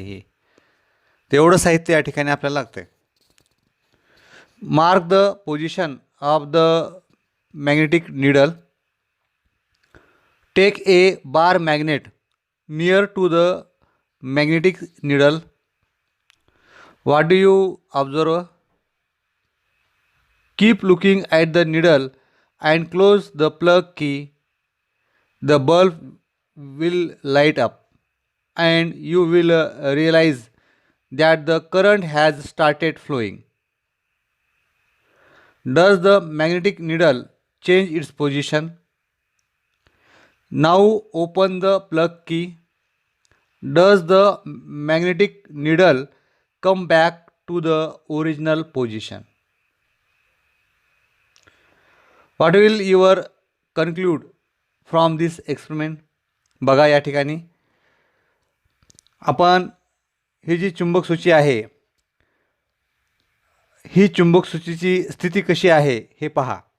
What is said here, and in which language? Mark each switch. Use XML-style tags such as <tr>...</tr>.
<mr>ही तेवढं साहित्य या ठिकाणी आपल्याला लागतंय.</mr> <en>Mark the position of the magnetic needle. Take a bar magnet near to the magnetic needle. What do you observe? Keep looking at the needle and close the plug key. The bulb will light up and you will realize that the current has started flowing. Does the magnetic needle change its position? Now open the plug key. Does the magnetic needle come back to the original position? What will your conclude from this experiment?</en> <mr>बघा या ठिकाणी आपण ही जी चुंबक सूची आहे ही चुंबक सूचीची स्थिती कशी आहे हे पहा.</mr>